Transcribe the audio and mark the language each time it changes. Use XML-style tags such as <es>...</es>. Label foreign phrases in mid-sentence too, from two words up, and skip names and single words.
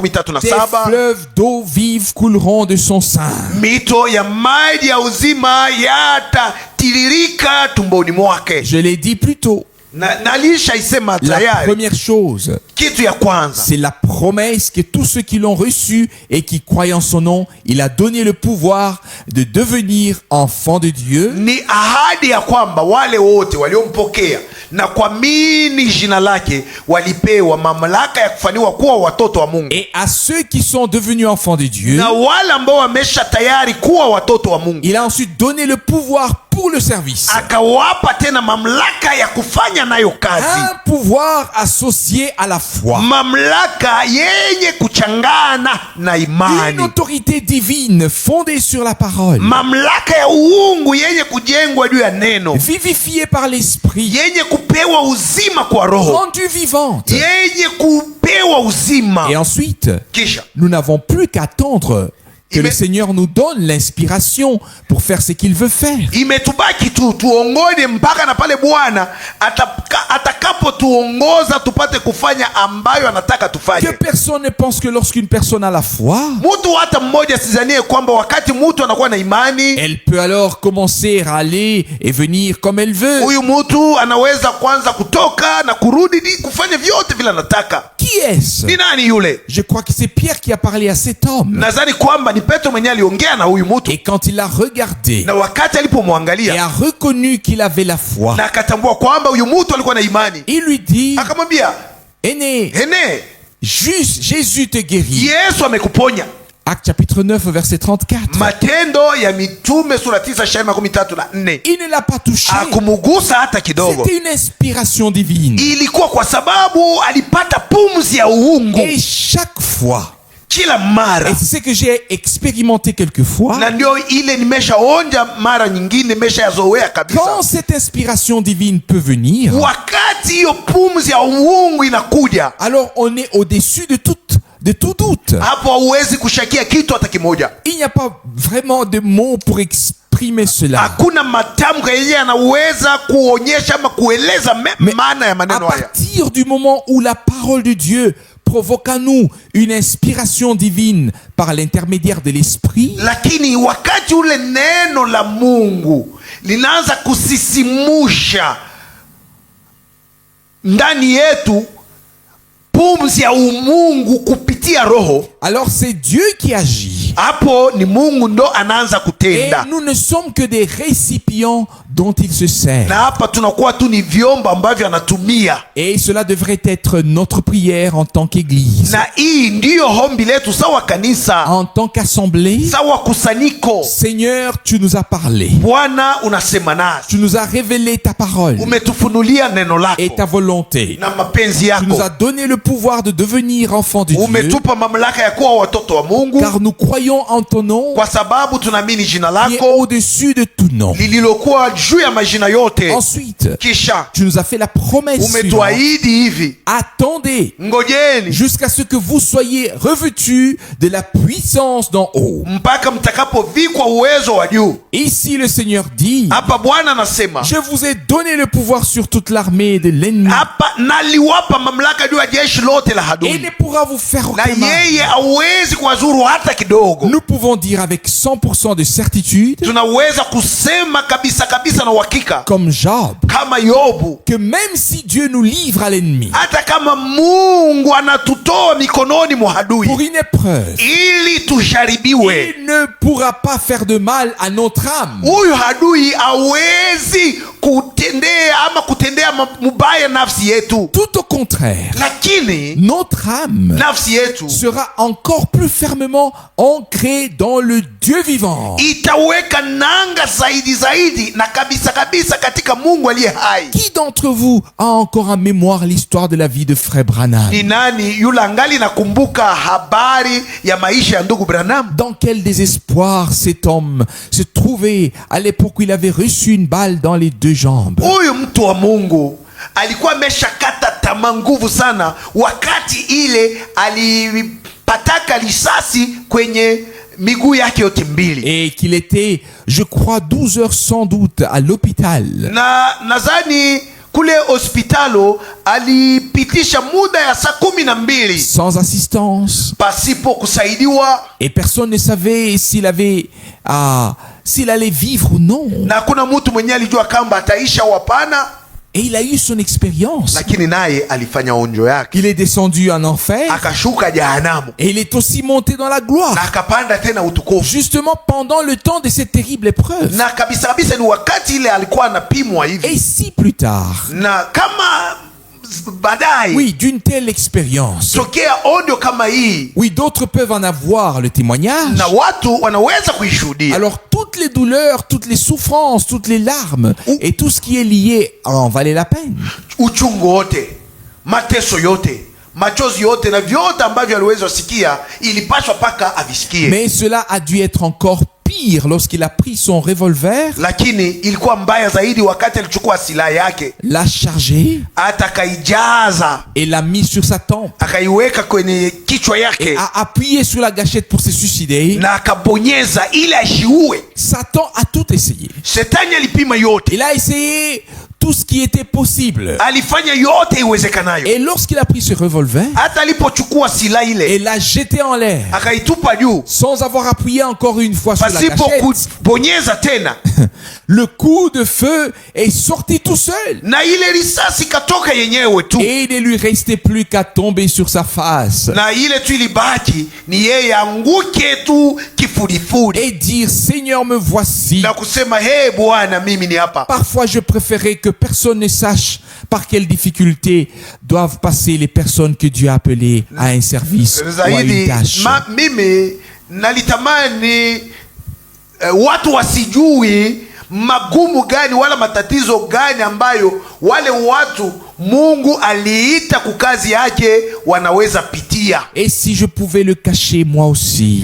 <fr>37. fleuves d'eau vive couleront de son sein.</fr> <sw>Mito ya maji ya uzima yatatiririka tumboni mwake.</sw> <fr>Je l'ai dit plus tôt.</fr> <sw>Na alishaisema</sw> <fr>La</fr> <sw>tayari.</sw> <fr>première chose,</fr> <sw>Kitu ya kwanza</sw> <fr>c'est la promesse que tous ceux qui l'ont reçu et qui croient en son nom, il a donné le pouvoir de devenir enfants de Dieu.</fr> <sw>ni ahadi ya kwamba wale wote waliompokea na kuamini jina lake walipewa mamlaka ya kufaniwa kuwa watoto wa Mungu.</sw> <fr>Et à ceux qui sont devenus enfants de Dieu,</fr> <sw>Na wale ambao wamesha tayari kuwa watoto wa Mungu,</sw> <fr>il a ensuite donné le pouvoir pour le service.</fr> <sw>akawapa tena mamlaka ya kufanya nayo kazi.</sw> <fr>Un pouvoir associé à la foi.</fr> <sw>Mamlaka yenye kuchangana na</sw> <fr>Une</fr> <sw>imani.</sw> <fr>autorité divine fondée sur la parole.</fr> <sw>Mamlaka ya uungu yenye kujengwa juu ya neno,</sw> <fr>Vivifiée par l'esprit.</fr> <sw>yenye kupewa uzima kwa roho,</sw> <fr>Rendue vivante.</fr> <sw>yenye kupewa uzima.</sw> <fr>Et ensuite,</fr> <sw>Kisha</sw> <fr>nous n'avons plus qu'à attendre que le Seigneur nous donne l'inspiration pour faire ce qu'il veut faire.</fr> <sw>imetubaki tu tuongoje mpaka na pale Bwana atakapotuongoza tupate kufanya ambayo anataka</sw> <fr>Que</fr> <sw>tufanye.</sw> <fr>personne ne pense que lorsqu'une personne a la foi,</fr> <sw>Mtu hata mmoja sizanie kwamba wakati mtu anakuwa na imani,</sw> <fr>elle peut alors commencer à aller et venir comme elle veut.</fr> <sw>huyu mtu anaweza kwanza kutoka na kurudi kufanya vyote vile anataka.</sw> <fr>Qui est-ce?</fr> <sw>Ni nani yule?</sw> <fr>Je crois que c'est Pierre qui a parlé à cet homme.</fr> <sw>Nadhani kwamba ni Petro mwenyewe aliongea na huyu mtu,</sw> <fr>Et quand il a regardé</fr> <sw>na wakati</sw> <fr>et</fr> <sw>alipomwangalia</sw> <fr>a reconnu qu'il avait la foi,</fr> <sw>na akatambua kwamba huyu mtu alikuwa na imani,</sw> <fr>il lui dit,</fr> <sw>akamwambia</sw> <fr>aîné,</fr> <sw>Ene,</sw> <fr>juste Jésus te guérit.</fr> <sw>Yesu amekuponya.</sw> <fr>Acte chapitre 9, verset 34.</fr> <sw>Matendo ya Mitume sura 9 shairi 34.</sw> <fr>Il ne l'a pas touché.</fr> <sw>Hakumugusa hata kidogo.</sw> <fr>C'était une inspiration divine.</fr> <sw>Ilikuwa kwa sababu alipata pumzi ya uungu.</sw> <fr>Et chaque fois,</fr> <sw>Kila mara.</sw> <fr>et c'est ce que j'ai expérimenté quelquefois,</fr> <sw>Na ndio ile nimeshaonja mara nyingine, nimeshayazoea kabisa.</sw> <fr>quand cette inspiration divine peut venir,</fr> <sw>Wakati hiyo pumzi ya uungu inakuja,</sw> <fr>alors on est au-dessus de tout doute.</fr> <sw>hapo hauwezi kushakia kitu hata kimoja.</sw> <fr>Il n'y a pas vraiment de mots pour exprimer cela.</fr> <sw>Hakuna matamko yenye yanaweza kuonyesha ama kueleza maana ya</sw> <fr>À</fr> <sw>maneno haya.</sw> <fr>partir du moment où la parole de Dieu provoque en nous une inspiration divine par l'intermédiaire de l'esprit,</fr> <sw>Lakini wakati ule neno la Mungu linaanza kusisimusha ndani yetu pumzi ya umungu kupitia roho,</sw> <fr>alors c'est Dieu qui agit.</fr> <sw>hapo ni Mungu ndo anaanza</sw> <fr>Et</fr> <sw>kutenda.</sw> <fr>nous ne sommes que des récipients dont il se</fr> <sw>Na</sw> <fr>sert.</fr> <sw>hapa tunakuwa tu ni vyombo ambavyo anatumia,</sw> <fr>Et cela devrait être notre prière en tant qu'Église,</fr> <sw>na hii ndiyo hombi letu sawa kanisa,</sw> <fr>en tant qu'assemblée.</fr> <sw>sawa kusanyiko.</sw> <fr>Seigneur, tu nous as parlé.</fr> <sw>Bwana unasema nasi,</sw> <fr>Tu nous as révélé ta parole</fr> <sw>umetufunulia neno</sw> <fr>et ta</fr> <sw>lako</sw> <fr>volonté.</fr> <sw>na mapenzi</sw> <fr>Tu nous</fr> <sw>yako,</sw> <fr>as donné le pouvoir de devenir enfants de Dieu,</fr> <sw>umetupa mamlaka ya kuwa watoto wa Mungu,</sw> <fr>car nous croyons en ton nom</fr> <sw>kwa sababu tunaamini jina</sw> <fr>qui est</fr> <sw>lako</sw> <fr>au-dessus de tout nom.</fr> <sw>lililokuwa juu ya majina yote.</sw> <fr>Ensuite,</fr> <sw>Kisha</sw> <fr>tu nous as fait la promesse suivante.</fr> <sw>umetuahidi hivi,</sw> <fr>Attendez</fr> <sw>ngojeni</sw> <fr>jusqu'à ce que vous soyez revêtus de la puissance d'en haut.</fr> <sw>mpaka mtakapovikwa uwezo wa juu.</sw> <fr>Ici, le Seigneur dit,</fr> <sw>Hapa Bwana anasema,</sw> <fr>je vous ai donné le pouvoir sur toute l'armée de l'ennemi</fr> <sw>hapa naliwapa mamlaka juu ya jeshi lote la</sw> <fr>et il</fr> <sw>adui,</sw> <fr>ne pourra vous faire</fr> <sw>na</sw> <fr>aucun mal.</fr> <sw>yeye hawezi kuwazuru hata kidogo.</sw> <fr>Nous pouvons dire avec 100% de certitude,</fr> <sw>Tunaweza kusema kabisa kabisa na uhakika</sw> <fr>comme Job,</fr> <sw>kama Yobu,</sw> <fr>que même si Dieu nous livre à l'ennemi</fr> <sw>hata kama Mungu anatutoa mikononi mwa adui</sw> <fr>pour une épreuve,</fr> <sw>ili tujaribiwe,</sw> <fr>il ne pourra pas faire de mal à notre âme.</fr> <sw>huyu adui hawezi kutendea mubaya nafsi yetu,</sw> <fr>Tout au contraire,</fr> <sw>lakini</sw> <fr>notre âme</fr> <sw>nafsi yetu</sw> <fr>sera encore plus fermement ancrée dans le Dieu vivant.</fr> <sw>itaweka nanga zaidi na kabisa kabisa katika Mungu aliye hai.</sw> <fr>Qui d'entre vous a encore en mémoire l'histoire de la vie de Frère Branham?</fr> <sw>Ni nani yule angali nakumbuka habari ya maisha ya ndugu Branham?</sw> <fr>Dans quel désespoir cet homme se trouvait à l'époque où il avait reçu une balle dans les deux jambes.</fr> <sw>Huyu mtu wa Mungu alikuwa ameshakata tamaa nguvu sana wakati ile alipataka risasi kwenye miguu yake yote mbili,</sw> <fr>Et qu'il était, je crois, 12 heures sans doute à l'hôpital.</fr> <sw>na nadhani kule hospitalo alipitisha muda ya saa 12</sw> <fr>Sans assistance.</fr> <sw>pasipo kusaidiwa,</sw> <fr>Et personne ne savait s'il allait vivre ou non.</fr> <sw>na kuna mtu mwenye alijua kamba ataisha au hapana,</sw> <fr>Et il a eu son expérience.</fr> <sw>lakini naye alifanya onjo yake,</sw> <fr>Il est descendu en enfer.</fr> <sw>akashuka jehanamu</sw> <fr>Et il est aussi monté dans la gloire.</fr> <sw>na akapanda tena utukufu.</sw> <fr>Justement pendant le temps de cette terrible épreuve.</fr> <sw>Na kabisa kabisa ni wakati ile alikuwa anapimwa</sw> <fr>Et</fr> <sw>hivi,</sw> <fr>si plus tard,</fr> <sw>na kama baadaye</sw> <fr>oui, d'une telle expérience,</fr> <sw>tokea onjo kama hii,</sw> <fr>oui, d'autres peuvent en avoir le témoignage.</fr> <sw>na watu wanaweza kuishuhudia,</sw> <fr>Alors toutes les douleurs, toutes les souffrances, toutes les larmes et tout ce qui est lié en valait la peine.</fr> <sw>uchungu wote, mateso yote, machozi yote na vyote ambavyo aliweza sikia, ilipaswa paka avisikie.</sw> <fr>Mais cela a dû être encore pire lorsqu'il a pris son revolver,</fr> <sw>Lakini ilikuwa mbaya zaidi wakati alichukua silaha yake,</sw> <fr>l'a chargé</fr> <sw>hata akaijaza</sw> <fr>et l'a mis sur sa tempe</fr> <sw>akaiweka kwenye kichwa</sw> <fr>et</fr> <sw>yake</sw> <fr>a appuyé sur la gâchette pour se suicider.</fr> <sw>na akabonyeza ili ashiue.</sw> <fr>Satan a tout essayé.</fr> <sw>Shetani alipima yote,</sw> <fr>Il a essayé tout ce qui était possible.</fr> <sw>alifanya yote iwezekanayo.</sw> <fr>Et lorsqu'il a pris ce revolver</fr> <sw>Hata alipochukua silaha</sw> <fr>et</fr> <sw>ile</sw> <fr>l'a jeté en l'air,</fr> <sw>akaitupa juu</sw> <fr>sans avoir appuyé encore une fois sur la</fr> <sw>pasipo</sw> <fr>gâchette,</fr> <sw>kubonyeza tena,</sw> <fr>le coup de feu est sorti tout seul.</fr> <sw>na ile risasi ikatoka yenyewe tu,</sw> <fr>Et il ne lui restait plus qu'à tomber sur sa face</fr> <sw>na ile tu ilibaki ni yeye anguke tu kifudifudi</sw> <fr>et dire, Seigneur, me voici.</fr> <sw>na kusema hey Bwana, mimi ni hapa.</sw> <fr>Parfois, je préférais que personne ne sache par quelles difficultés doivent passer les personnes que Dieu a appelées à un service ou à une</fr> <sw>Zaidi</sw> <fr>tâche.</fr> <sw>mimi nalitamani watu wasijui magumu gani wala matatizo gani ambayo wale watu Mungu aliita kukazi yake wanaweza pitia.</sw> <fr>Et si je pouvais le cacher moi aussi,</fr>